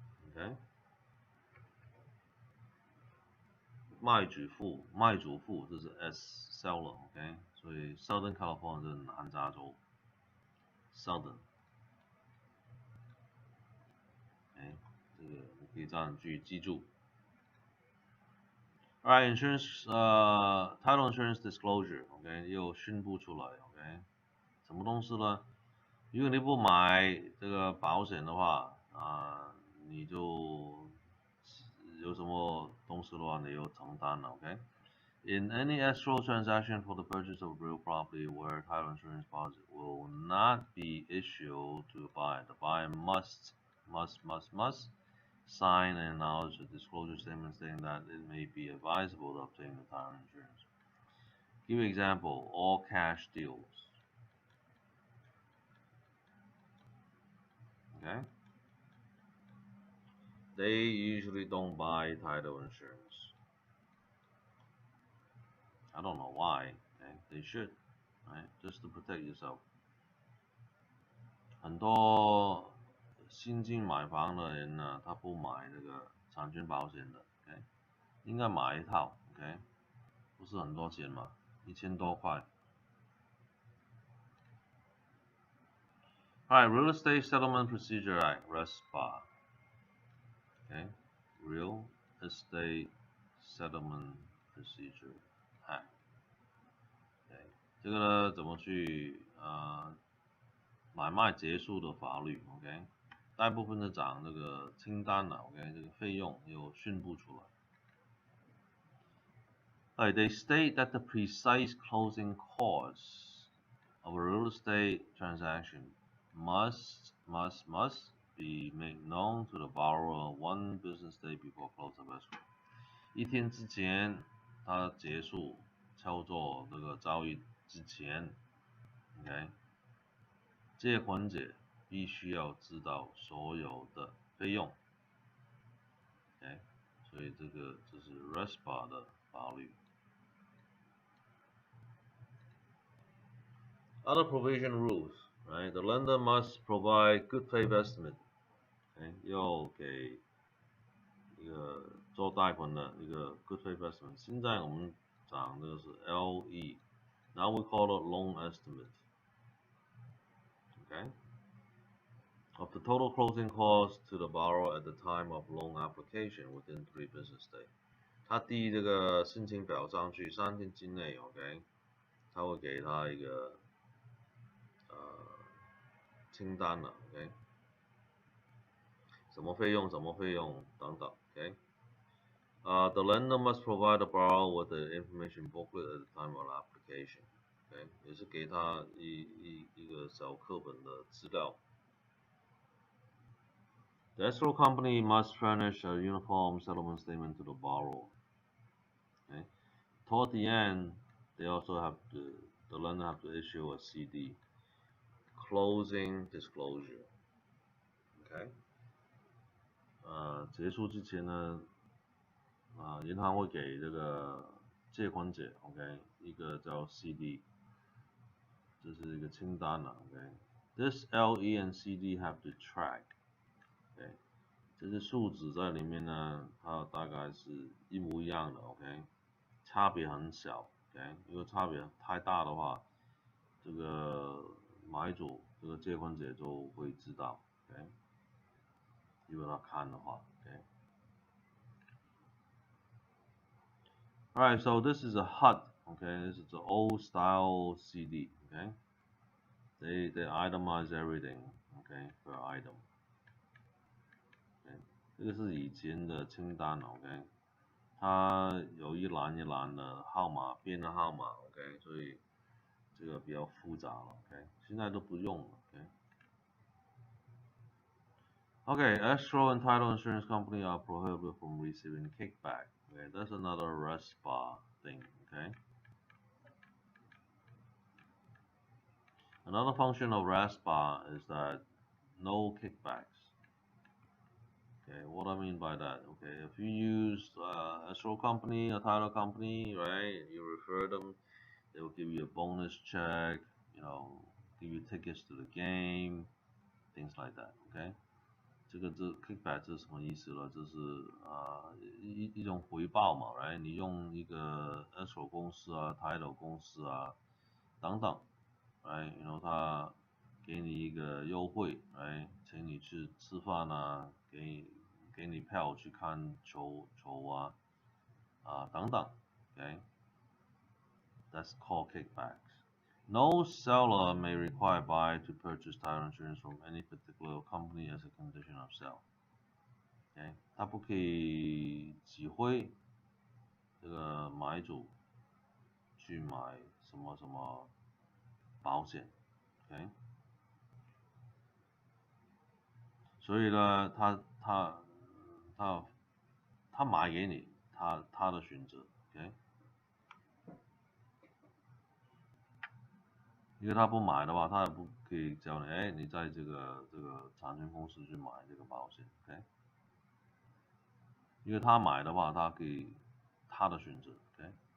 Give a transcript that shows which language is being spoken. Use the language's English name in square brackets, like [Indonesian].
[Chinese] OK， 卖主付这是 S seller OK， 所以 Southern California 是南加州 Southern。这个你可以这样去记住。 [English] Alright, insurance, title insurance disclosure, OK， [Chinese] 又宣布出来 [English] ，OK， [Chinese] 什么东西呢？如果你不买这个保险的话，你就有什么东西的话，你要承担了 ，OK。 [English] In any escrow transaction for the purchase of real property where title insurance policy will not be issued to the buyer must sign and acknowledge a disclosure statement stating that it may be advisable to obtain the title insurance. Give an example, all cash deals. Okay? They usually don't buy title insurance. I don't know why. Okay? They should, right? Just to protect yourself. [Chinese] 很多新进买房的人呢，他不买那个产权保险的 ，OK， 应该买一套 ，OK， 不是很多钱嘛，1000多块。 [English] Alright, Real Estate Settlement Procedure Act, RESPA. Okay, Real Estate Settlement Procedure Act. [Chinese] OK， 这个呢怎么去买卖结束的法律 ，OK， 大部分的讲这个清单了 ，OK， 这个费用有宣布出来。 [English] They state that the precise closing costs of a real estate transaction must be made known to the borrower one business day before close of escrow. [Chinese] 一天之前，它结束操作这个交易之前 ，OK， 借款者必须要知道所有的费用 ，OK， 所以这是 RESPA 的法律。 [English] Other provision rules, right? The lender must provide good faith estimate. [Chinese] OK， 要给一个做贷款的一个 good faith estimate。现在我们讲的是 [English] LE，now we call it loan estimate. Okay, of the total closing cost to the borrower at the time of loan application within 3 business days. [Chinese] 他递这个申请表上去3天之内 ，OK， 他会给他一个清单了 ，OK， 什么费用等等 ，OK。 [English] The lender must provide the borrower with the information booklet at the time of application. [Chinese] OK， 也是给他一个小课本的资料。 [English] The escrow company must furnish a uniform settlement statement to the borrower. Okay. Toward the end, they also the lender have to issue a CD, closing disclosure. [Chinese] OK， 结束之前呢，银行会给这个借款者 ，OK， 一个叫 CD， 这是一个清单了 ，OK。 [English] This LE and CD have to track， [Chinese] OK， 这些数值在里面呢，它大概是一模一样的 ，OK， 差别很小 ，OK， 因为差别太大的话，这个买主这个借款者就会知道 ，OK， 如果他看的话 ，OK。 [English] Alright, so this is a HUD, okay, this is an old style CD, okay. They itemize everything, okay, per item. [Chinese] Okay, 这个是以前的清单 ，OK， 它有一栏一栏的号码，编的号码 ，OK， 所以这个比较复杂了 ，OK， 现在都不用了 ，OK。 [English] Okay, escrow and title insurance company are prohibited from receiving kickback. Okay, that's another RESPA thing, okay. Another function of RESPA is that no kickbacks. Okay, what I mean by that? Okay, if you use escrow company, a title company, right? You refer them, they will give you a bonus check, you know, give you tickets to the game, things like that. [Chinese] Okay， 这 kickback 这是什么意思呢？就是一种回报嘛 ，right？你用一个 escrow 公司啊、title 公司啊等等 ，right？然后他给你一个优惠 ，right？请你去吃饭啊，给你票去看球啊等等 ，okay？ [English] That's called kickbacks. No seller may require buyer to purchase title insurance from any particular company as a condition of sale. [Chinese] Okay， 他不可以指挥这个买主去买什么什么保险 ，OK， 所以呢，他买给你，他的选择 ，OK， 因为他不买的话，他也不可以叫你，哎，你在这个产权公司去买这个保险 ，OK， 因为他买的话，他可以他的选择 ，OK。